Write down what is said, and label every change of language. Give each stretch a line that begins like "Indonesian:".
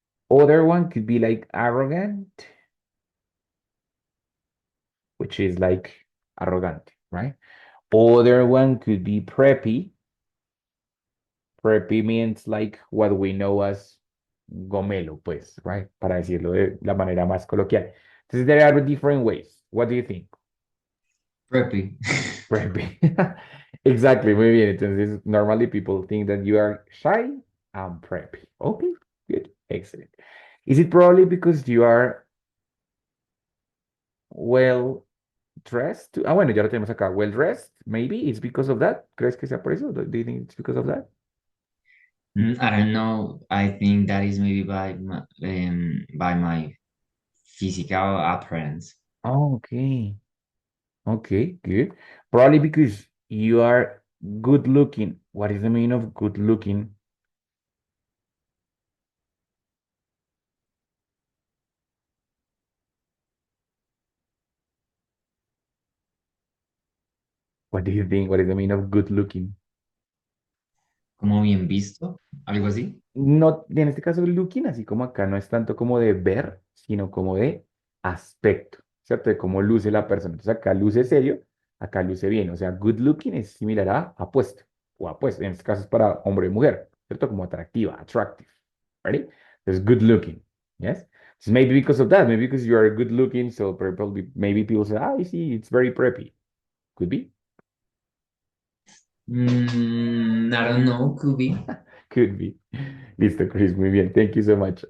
English: Other one could be like arrogant, which is like arrogant, right? Other one could be preppy. Preppy means like what we know as gomelo, pues, right?
Spanish: Para decirlo de la manera más coloquial.
English: Entonces, there are different ways. What do you think? Preppy. Preppy. Exactly,
Spanish: muy bien.
English: Entonces, normally people think that you are shy and preppy. Okay, good, excellent. Is it probably because you are well dressed?
Spanish: Ah, bueno, ya lo tenemos acá.
English: Well dressed, maybe it's because of that.
Spanish: ¿Crees que sea por eso?
English: Do you think it's because of that? I don't know. I think that is maybe by my physical appearance. Oh, okay. Okay, good. Probably because you are good looking. What is the meaning of good looking? What do you think? What is the meaning of good looking?
Spanish: Como bien visto, algo así. No, en este caso, looking, así como acá, no es tanto como de ver, sino como de aspecto, ¿cierto? De cómo luce la persona. Entonces acá luce serio, acá luce bien. O sea, good looking es similar a apuesto o apuesto. En este caso es para hombre y mujer, ¿cierto? Como atractiva,
English: attractive. ¿Ready? Entonces, good looking. Yes? So maybe because of that, maybe because you are good looking, so maybe people say, ah, I see, it's very preppy. Could be. I don't know, could be. Could be.
Spanish: Listo, Chris, muy bien.
English: Thank you so much.